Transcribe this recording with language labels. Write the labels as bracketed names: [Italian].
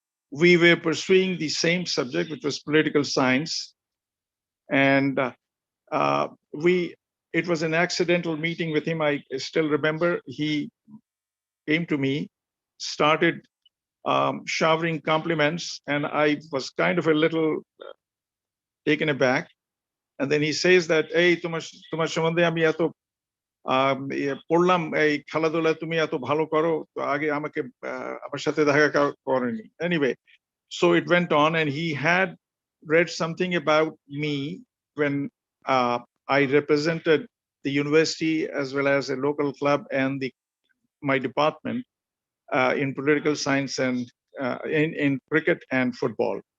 [English] We were pursuing the same subject, which was political science. And it was an accidental meeting with him. I still remember he came to me, started showering compliments, and I was kind of a little taken aback. And then he says that, hey, [Bangla] তোমার সম্বন্ধে আমি এত পড়লাম, এই খেলাধুলা তুমি এত ভালো করো, তো আগে আমাকে আমার সাথে দেখা করেনি। [English] Anyway, so it went on, and he had read something about me when I represented the university as well as a local club and my department in political science and in cricket and football.